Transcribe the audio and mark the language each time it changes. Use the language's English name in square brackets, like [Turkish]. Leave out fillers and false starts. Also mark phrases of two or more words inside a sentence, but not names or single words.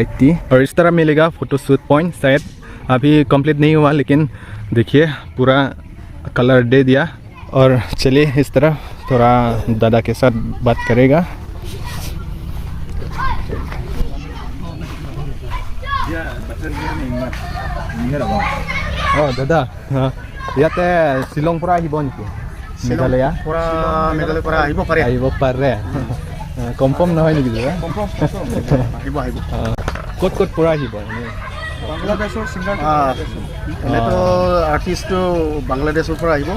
[Hindi] और इस तरह मिलेगा [English] photoshoot point [Hindi] शायद अभी कंप्लीट नहीं हुआ, लेकिन देखिए पूरा कलर दे दिया। और चलिए इस तरह थोड़ा दादा के साथ बात करेगा। [Assamese] दादा ইয়াতে শ্বিলং পৰা আহিব নেকি মেঘালয়া? মেঘালয়ৰ পৰা আহিব পাৰে। আহিব পাৰে, কনফাৰ্ম নহয় নেকি দাদা? আহিব আহিব। ক'ত ক'ত পৰা আহিব? বাংলাদেশৰ ছিংগাৰ এনেতো আৰ্টিষ্টটো বাংলাদেশৰ পৰা আহিব,